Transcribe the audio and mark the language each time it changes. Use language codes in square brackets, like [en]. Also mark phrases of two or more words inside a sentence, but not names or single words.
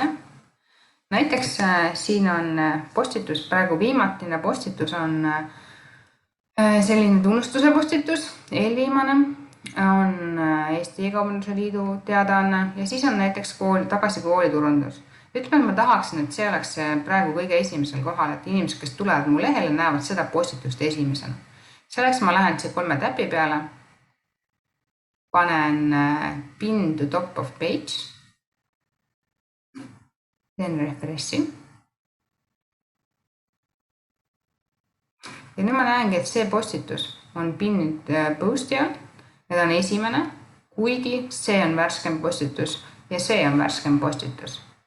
[et] Näiteks siin on postitus, praegu viimatine postitus on selline tunnustuse postitus, eelviimane on Eesti E-kaubanduse Liidu teadaanne ja siis on näiteks tagasi kooliturundus. Ütleme, ma tahaksin, et see oleks praegu kõige esimesel kohal, et inimesed, kes tulevad mu lehele, näevad seda postitust esimesena. Selleks ma lähen siia 3 täpi peale, panen [en] pin to top of page, [et] teen refreshi. Ja nüüd ma näengi, et see postitus on pinnid posti all, need on esimene, kuigi see on värskem postitus ja see on värskem postitus.